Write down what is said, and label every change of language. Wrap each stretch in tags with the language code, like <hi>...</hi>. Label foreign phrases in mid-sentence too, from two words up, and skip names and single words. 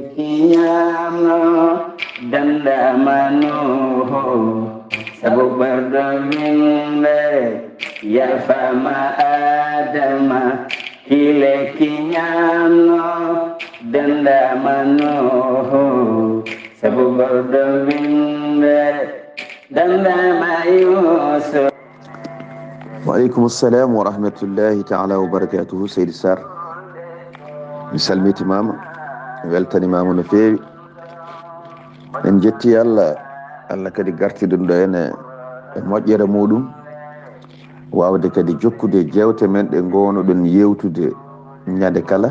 <ff>sabu ɓerɗo minde yafama adama kile kiñamno dendama noho sabu ɓerɗo minde dendama yusuf.</ff> <ar>وعليكم السلام ورحمة الله تعالى وبركاته.</ar> <ff>Seydi Sarr mi salmitimama weltanimama no feewi en jetti Allah kadi gartiɗum ɗo ene e moƴƴere muɗum wawde kadi jokkude jewte men ɗe gownoɗon yewtude ñande kala.</ff>